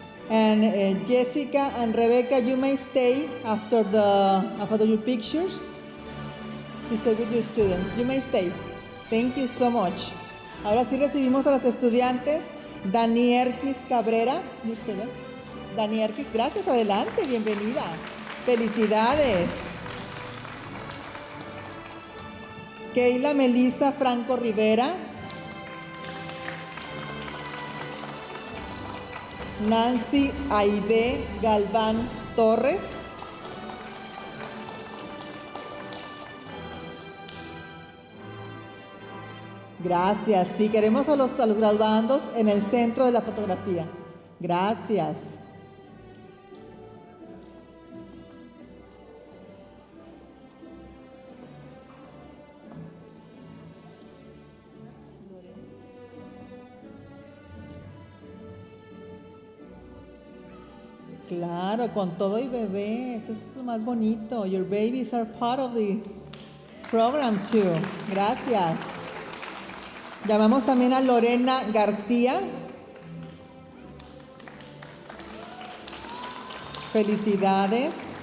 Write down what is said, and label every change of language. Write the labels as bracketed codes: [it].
[en] And Jessica and Rebecca, you may stay after your pictures to stay with your students. You may stay. Thank you so much. [es] Ahora sí recibimos a los estudiantes. Danierkis Cabrera. ¿Y usted? Danierkis, gracias, adelante, bienvenida. Felicidades. Keila Melissa Franco Rivera. Nancy Aide Galván Torres. Gracias. Sí, queremos a los graduandos en el centro de la fotografía. Gracias. Claro, con todo y bebé, eso es lo más bonito. [en] Your babies are part of the program too. [es] Gracias. Llamamos también a Lorena García. Felicidades.